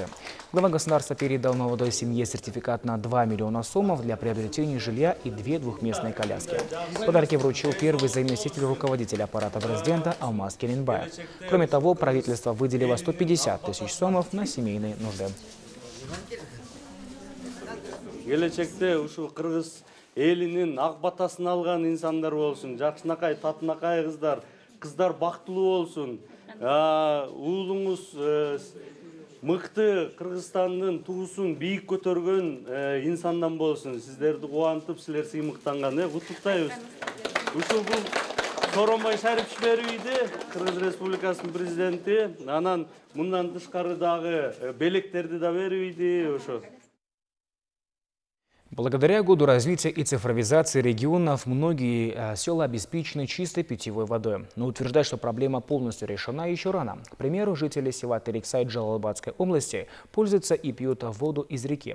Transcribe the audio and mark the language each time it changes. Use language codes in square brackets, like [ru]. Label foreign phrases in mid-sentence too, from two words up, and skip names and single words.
[ru] Глава государства передал молодой семье сертификат на 2 миллиона сомов для приобретения жилья и 2 двухместные коляски. Подарки вручил первый заместитель руководителя аппарата президента Алмаз Керенбаев. Кроме того, правительство выделило 150 тысяч сомов на семейные нужды. [ky] Элинин ак батасын алган инсандар болсун, жакшынакай, татынакай кыздар бактылуу болсун. Уулуңуз мыкты Кыргызстандын туусун бийик көтөргөн инсандан болсун. Сиздерди кубантып, силер сыймыктанган, куттуктайбыз. Ушул бул Сооронбай Шарипович Кыргыз Республикасынын президенти, анан мындан тышкары дагы белектерди да бербейди, ошо. [ru] Благодаря году развития и цифровизации регионов многие села обеспечены чистой питьевой водой. Но утверждать, что проблема полностью решена, еще рано. К примеру, жители села Терексай Джалалабадской области пользуются и пьют воду из реки.